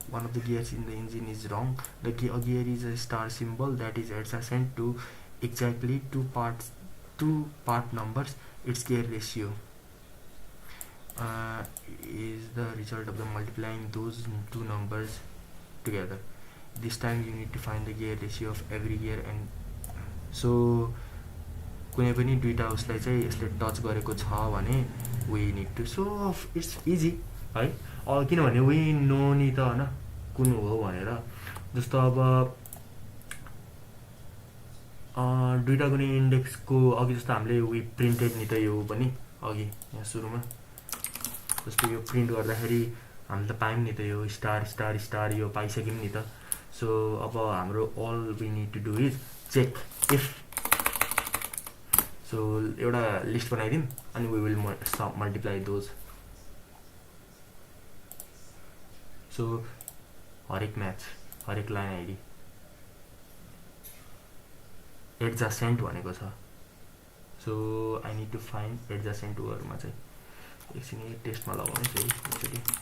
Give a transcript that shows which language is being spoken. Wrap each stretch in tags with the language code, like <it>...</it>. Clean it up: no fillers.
<en>One of the gears in the engine is wrong. A gear is a star symbol that is adjacent to exactly two part numbers. Its gear ratio is the result of the multiplying those two numbers together. This time you need to find the gear ratio of every gear, and so</en> <ne>कुनै पनि दुईटा उसलाई चाहिँ यसले touch गरेको छ भने</ne> <en>We need to, so it's easy है।</en> <ne>किनभने</ne> <en>we know</en> <ne>नि त होइन कुन हो भनेर। जस्तो अब दुईटा कुनै इन्डेक्सको अघि जस्तो हामीले</ne> <en>we printed</en> <ne>नि त यो पनि अघि यहाँ सुरुमा जस्तो यो प्रिन्ट गर्दाखेरि हामीले त पायौँ नि त यो स्टार स्टार स्टार यो पाइसक्यौँ नि त।</ne> <en>so अब हाम्रो all we need to do is check if,</en> <ne>so एउटा लिस्ट बनाइदिउँ अनि</ne> <en>We will multiply those.</en> <ne>So हरेक म्याच हरेक लाइन आइडी एडजसेन्ट भनेको छ,</ne> <en>so I need to find</en> <ne>एडजसेन्टहरूमा चाहिँ एकछिन टेस्टमा लगाउनु फेरि एकचोटि।</ne>